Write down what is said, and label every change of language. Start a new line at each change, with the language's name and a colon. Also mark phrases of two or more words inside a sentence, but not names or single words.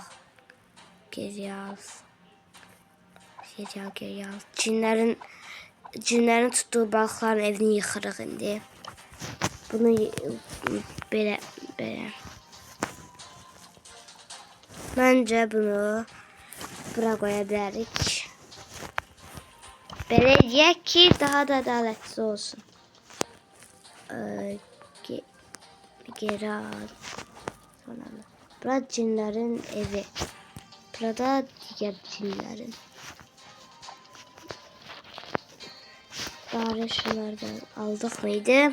Turkish: Geri al. Cinlerin tuttuğu balıkların evini yıkırıq indi. Bunu böyle. Bence bunu bura
Azerbaijani: koya bilərik. Belə deyək ki,
Turkish: daha da adaletli olsun. Geri al. Burada cinlerin evi. Burada diğer cinlerin. Bari şunlardan aldık mıydı?